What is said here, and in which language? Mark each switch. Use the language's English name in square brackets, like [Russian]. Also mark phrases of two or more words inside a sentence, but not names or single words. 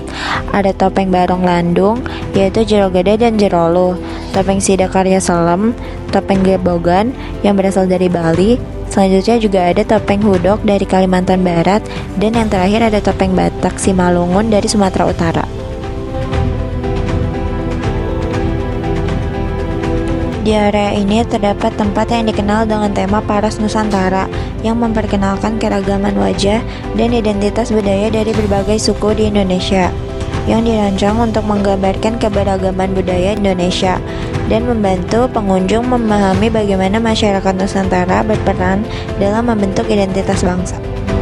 [Indonesian] Ada topeng Barong Landung, yaitu Jero Gede dan Jero Luh, topeng Sidakarya Selem, topeng Gebogan yang berasal dari Bali. Selanjutnya juga ada topeng Hudok dari Kalimantan Barat, dan yang terakhir ada topeng Batak Simalungun dari Sumatera Utara. Di area ini terdapat tempat yang dikenal dengan tema Paras Nusantara yang memperkenalkan keragaman wajah dan identitas budaya dari berbagai suku di Indonesia, yang dirancang untuk menggambarkan keberagaman budaya Indonesia dan membantu pengunjung memahami bagaimana masyarakat Nusantara berperan dalam membentuk identitas bangsa.